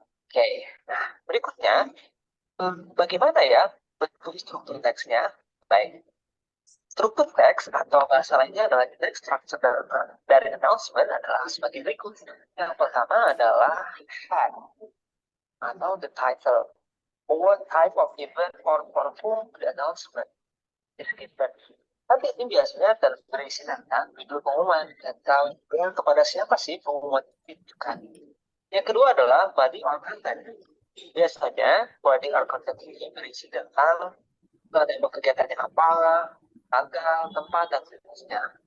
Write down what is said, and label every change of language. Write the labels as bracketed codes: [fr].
[id] Oke, nah berikutnya, bagaimana ya bentuk struktur teksnya? Baik, struktur teks atau bahasa lainnya adalah text structure dari announcement adalah sebagai berikut. Yang pertama adalah head atau [en] the title. What type of event or for whom the announcement is given. [id] Nanti ini biasanya berisi tentang judul pengumuman dan kepada siapa sih pengumuman itu ditujukan. Yang kedua adalah [en] body or content. [id] Biasanya body or content ini berisi tentang tema kegiatannya apa, tanggal, tempat, dan seterusnya.